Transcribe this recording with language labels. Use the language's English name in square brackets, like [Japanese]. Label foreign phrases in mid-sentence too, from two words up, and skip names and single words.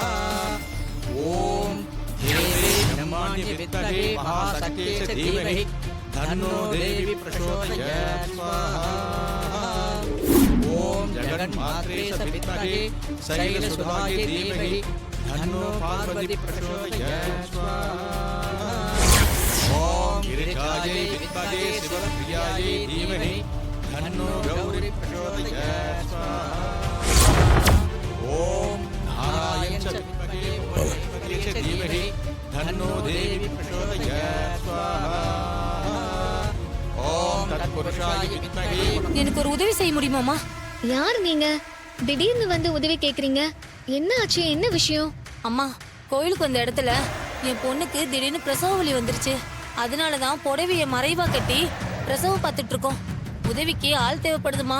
[Sanskrit] ओम देवी ब्रह्माण्य विद्महे महाशक्ति च धीमहि तन्नो देवी प्रचोदयात् स्वाहा ओम जगन्मात्रे च विद्महे शैलसुधाय धीमहि तन्नो पार्वती प्रचोदयात् स्वाहा ओम गिरिजायै विद्महे शिवप्रियायै धीमहि तन्नो गौरी प्रचोदयात् स्वाहा ओम नारायण च विद्महे बृहस्पति च धीमहि तन्नो देवी प्रचोदयात् स्वाहा ओम तत्पुरुषाय विद्महे [Tamil] எனக்கு ஒரு உதவி செய்ய முடியுமாமா? யார் நீங்க? திடீர்னு வந்து உதவி கேக்குறீங்க. என்ன ஆச்சு? என்ன விஷயம்? அம்மா, கோயிலுக்கு வந்த இடத்துல என் பொண்ணுக்கு திடீர்னு பிரசவ வலி வந்துருச்சு. அதனால தான் புடவைய மறைவா கட்டி பிரசவம் பார்த்துட்டு இருக்கோம். உதவிக்கு ஆள் தேவைப்படுதுமா.